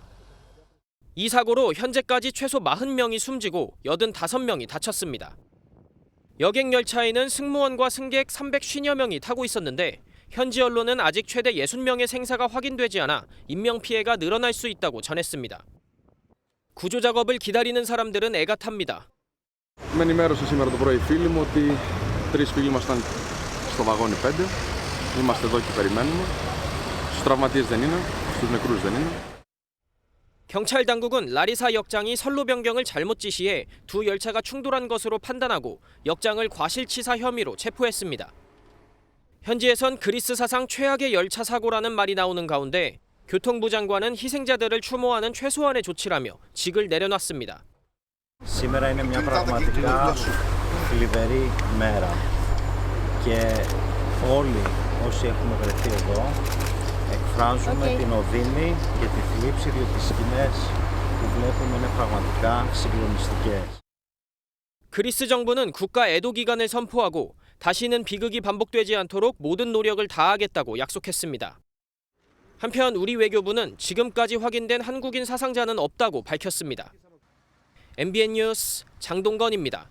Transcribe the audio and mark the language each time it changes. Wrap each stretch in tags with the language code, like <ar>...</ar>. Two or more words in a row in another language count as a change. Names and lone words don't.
<ko>이 사고로 현재까지 최소 40명이 숨지고 85명이 다쳤습니다. 여객열차에는 승무원과 승객 350여 명이 타고 있었는데 현지 언론은 아직 최대 60명의 생사가 확인되지 않아 인명피해가 늘어날 수 있다고 전했습니다. 구조 작업을 기다리는 사람들은 애가 탑니다.</ko> <el>Με ενημέρωσε σήμερα το πρωί οι φίλοι μου ότι 3 φίλοι μας ήταν στο βαγόνι 5. Είμαστε εδώ και περιμένουμε. Στους τραυματίες δεν είναι, στους νεκρούς δεν είναι.</el> <ko>경찰 당국은 라리사 역장이 선로 변경을 잘못 지시해 두 열차가 충돌한 것으로 판단하고 역장을 과실치사 혐의로 체포했습니다. 현지에선 그리스 사상 최악의 열차 사고라는 말이 나오는 가운데 교통부 장관은 희생자들을 추모하는 최소한의 조치라며 직을 내려놨습니다.</ko> <el>Σήμερα είναι μια πραγματικά θλιβερή μέρα και όλοι όσοι έχουμε βρεθεί εδώ εκφράζουμε την οδύνη και τη θλίψη διότι οι σκηνές που βλέπουμε είναι πραγματικά συγκλονιστικές.</el> <ko>그리스 정부는 국가 애도 기간을 선포하고 다시는 비극이 반복되지 않도록 모든 노력을 다하겠다고 약속했습니다. 한편 우리 외교부는 지금까지 확인된 한국인 사상자는 없다고 밝혔습니다. MBN 뉴스 장동건입니다.</ko>